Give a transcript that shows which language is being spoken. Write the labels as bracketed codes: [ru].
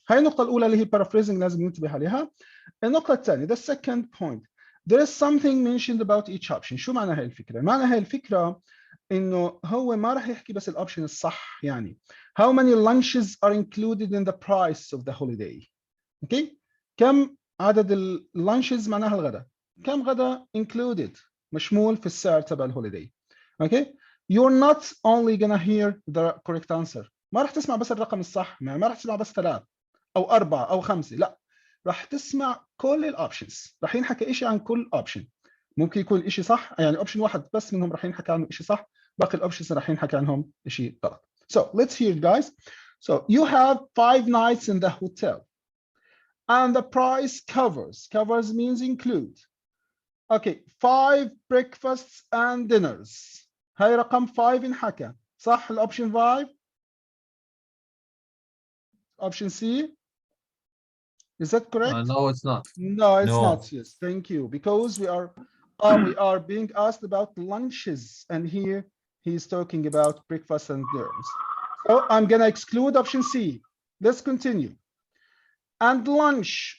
[ar] هاي النقطة الأولى اللي هي paraphrasing لازم ننتبه عليها. النقطة الثانية [en] the second point, there is something mentioned about each option. [ar] شو معنى هاي الفكرة؟ معنى هاي الفكرة انه هو ما راح يحكي بس الاوبشن الصح، يعني [en] how many lunches are included in the price of the holiday. [ar] okay, كم عدد اللانشز معناها الغداء، كم غداء included مشمول في السعر تبع الهوليداي. okay, [en] you're not only gonna hear the correct answer، [ar] ما راح تسمع بس الرقم الصح، ما راح تسمع بس 3 أو 4 أو 5، لا راح تسمع كل الاوبشنز، راح ينحكى شيء عن كل اوبشن. ممكن يكون شيء صح، يعني اوبشن واحد بس منهم راح ينحكى عنه شيء صح، باقي الاوبشنز راح ينحكى عنهم شيء غلط. [en] So let's hear it, guys. So you have 5 nights in the hotel and the price covers means include. Okay, 5 breakfasts and dinners. [ar] هاي رقم 5 انحكى صح الاوبشن 5. [en] Option C, is that correct? No, it's not. No, it's No. not. Yes, thank you. Because we are being asked about lunches, and here he's talking about breakfast and dinners. So I'm gonna exclude option C. Let's continue. And lunch.